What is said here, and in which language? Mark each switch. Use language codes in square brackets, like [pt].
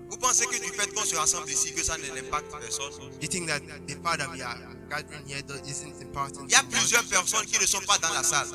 [fr] Vous pensez que du fait qu'on se rassemble ici, que ça n'impacte personne? [en] You think that the fact that we are gathering here isn't important? [fr] Il y a plusieurs personnes qui ne sont pas dans la salle.